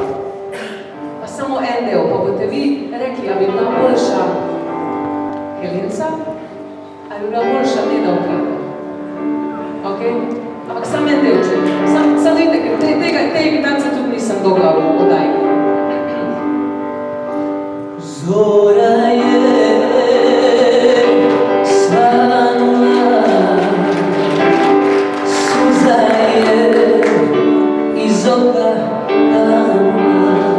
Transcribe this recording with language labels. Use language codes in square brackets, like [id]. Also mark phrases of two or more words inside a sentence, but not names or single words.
[sl] Pa samo en del, pa boste vi rekli, a bi bila boljša Helenca, a bi bila boljša Neda Ukrajina. Ok? Ampak samo en del, če. Samo vidite, ker te imitacije tudi nisem dolga v oddaji. [hr] Zora je svanula, suza je iz oka danula.